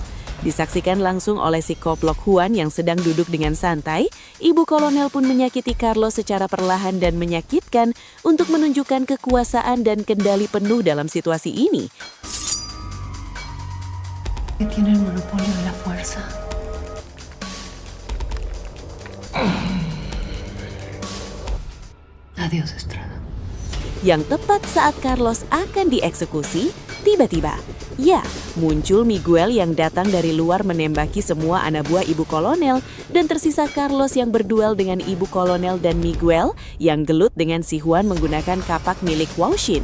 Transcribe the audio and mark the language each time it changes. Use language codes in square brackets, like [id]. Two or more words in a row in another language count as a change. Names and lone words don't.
[id] Disaksikan langsung oleh si koplok Juan yang sedang duduk dengan santai, ibu kolonel pun menyakiti Carlos secara perlahan dan menyakitkan untuk menunjukkan kekuasaan dan kendali penuh dalam situasi ini. [es] Tiene el monopolio de la fuerza. Adiós, Estrada. [id] Yang tepat saat Carlos akan dieksekusi, tiba-tiba, ya, muncul Miguel yang datang dari luar menembaki semua anak buah ibu kolonel, dan tersisa Carlos yang berduel dengan ibu kolonel dan Miguel yang gelut dengan si Juan menggunakan kapak milik Waushin.